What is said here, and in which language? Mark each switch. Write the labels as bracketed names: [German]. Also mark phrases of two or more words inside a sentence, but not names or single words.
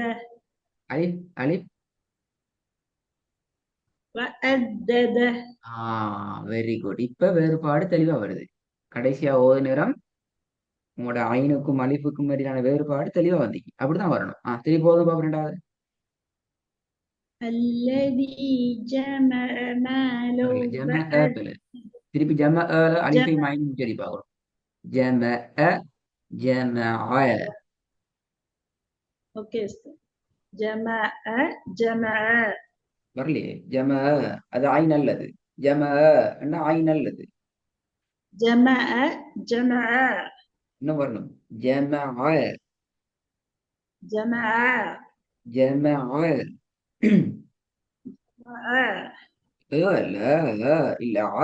[Arabic] ألف ألف. وعدد [English] very good. [Tamil] இப்ப வேறுபாடு தெளிவா வருது. கடைசியா ஓது நேரம் உங்களோட ஐனுக்கும் அலிஃபுக்கும் மாதிரியான வேறுபாடு தெளிவா வந்தீங்க. அப்படிதான் வரணும். திருப்பி போதும் பாப்போம். ரெண்டாவது [Arabic] الذي جمع ماله [Tamil] ஜம திருப்பி ஜம அலிஃபை [Arabic] جمع [Tamil] மைனும் சரி பார்க்கணும். [Arabic] جمع جمع اوكي جمع جمع [Tamil] வரலையே. ஜம அது ஐன் அல்லது. ஜம என்ன ஐன் அல்லது. [Arabic] جمع جمع [Tamil] இன்னும் வரணும். ஜம [Arabic] جمع [Tamil] ஜம இல்ல இல்ல